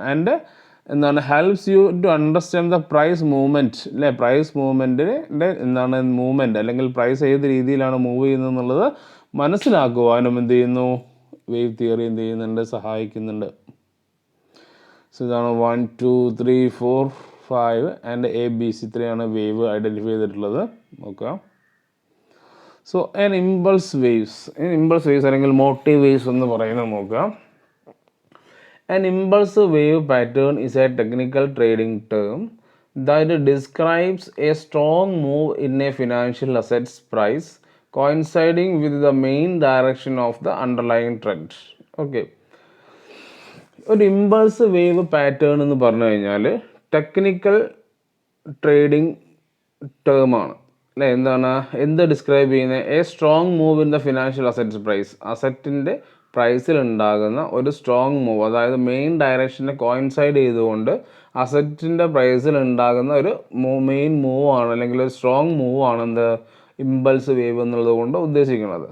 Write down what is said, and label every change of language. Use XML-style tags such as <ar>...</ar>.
<ml>And എന്താണ്,</ml> <en>helps you to understand the price movement,</en> <ml>അല്ലേ price മൂവ്മെൻറ്റിൻ്റെ എന്താണ് മൂവ്മെൻറ്റ്, അല്ലെങ്കിൽ പ്രൈസ് ഏത് രീതിയിലാണ് മൂവ് ചെയ്യുന്നത് എന്നുള്ളത് മനസ്സിലാക്കുവാനും എന്ത് ചെയ്യുന്നു, വേവ് തിയറി എന്ത് ചെയ്യുന്നുണ്ട്, സഹായിക്കുന്നുണ്ട്. സോ ഇതാണ് 1 2 3 4 5 ആൻഡ് ABC 3 ആണ് വേവ് ഐഡൻറ്റിഫൈ ചെയ്തിട്ടുള്ളത്. നോക്കാം. സോ ഇമ്പൾസ് വേവ്സ് അല്ലെങ്കിൽ മോട്ടീവ് വേവ്സ് എന്ന് പറയുന്നത് നോക്കാം.</ml> <en>An impulse wave pattern is a technical trading term that describes a strong move in a financial asset's price coinciding with the main direction of the underlying trend. Okay.</en> <ml>ഒരു impulse wave pattern എന്ന് പറഞ്ഞു കഴിഞ്ഞാൽ technical trading ടേമാണ്, അല്ലേ. എന്ത് describe ചെയ്യുന്നത്,</ml> <en>a strong move in the financial assets price,</en> <ml>അസറ്റിൻ്റെ പ്രൈസിൽ ഉണ്ടാകുന്ന ഒരു സ്ട്രോങ് മൂവ്, അതായത് മെയിൻ ഡയറക്ഷനെ കോയിൻസൈഡ് ചെയ്തുകൊണ്ട് അസറ്റിൻ്റെ പ്രൈസിൽ ഉണ്ടാകുന്ന ഒരു മെയിൻ മൂവ് ആണ്, അല്ലെങ്കിൽ ഒരു സ്ട്രോങ് മൂവ് ആണ് എന്ത് ഇമ്പൾസ് വേവ് എന്നുള്ളത് കൊണ്ട് ഉദ്ദേശിക്കുന്നത്.</ml>